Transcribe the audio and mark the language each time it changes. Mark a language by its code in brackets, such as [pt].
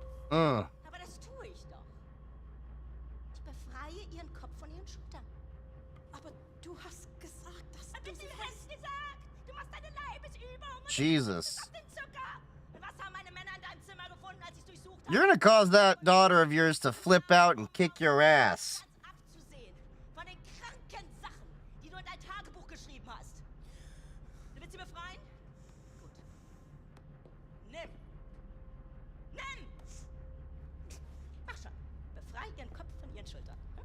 [de] Mm. Aber das tue ich doch. Ich befreie ihren Kopf von ihren Schultern. Aber du hast gesagt, dass Hab du ich sie dir das gesagt? Du machst deine Leibesübungen. Jesus. Auf den Zucker. Und was haben meine Männer in deinem Zimmer gefunden, als ich durchsucht habe? [en] You're gonna cause that daughter of yours to flip out and kick your ass. [de] Abzusehen von den kranken Sachen, die du in dein Tagebuch geschrieben hast. Du willst sie befreien? Gut. Nimm! Nimm! Mach schon. Befrei ihren Kopf von ihren Schultern.